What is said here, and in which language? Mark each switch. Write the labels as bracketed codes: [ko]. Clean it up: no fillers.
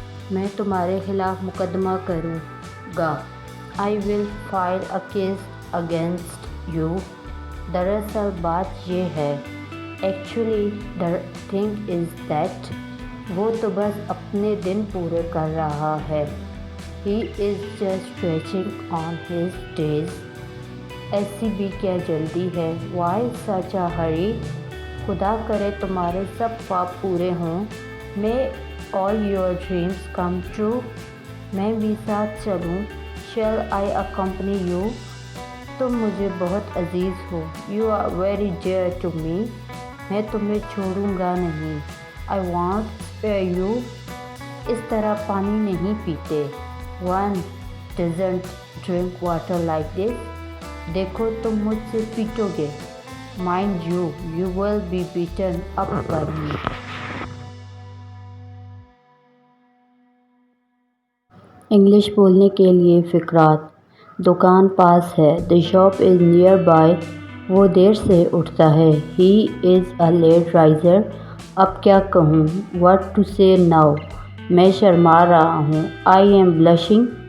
[ur] میں تمہارے خلاف مقدمہ کروں گا. [en] I will file a case against you. [ur] دراصل بات یہ ہے. [en] Actually the thing is that [ur] وہ تو بس اپنے دن پورے کر رہا ہے. [en] He is just stretching on his days. [ur] ایسی بھی کیا جلدی ہے. [en] Why such a hurry? [ur] خدا کرے تمہارے سب خواب پورے ہوں. [en] May all your dreams come true. [ur] میں بھی ساتھ چلوں. [en] Shall I accompany you? [ur] تم مجھے بہت عزیز ہو. [en] You are very dear to me. [ur] میں تمہیں چھوڑوں گا نہیں. [en] I won't spare you. [ur] اس طرح پانی نہیں پیتے. [en] One doesn't drink water like this. [ur] دیکھو تم مجھ سے پیٹو گے. [en] Mind you, you will be beaten up by me. [ur] English بولنے کے لیے فقرات. دکان پاس ہے. [en] The shop is nearby. [ur] وہ دیر سے اٹھتا ہے. [en] He is a late riser. [ur] اب کیا کہوں. [en] What to say now. [ur] میں شرما رہا ہوں. [en] I am blushing.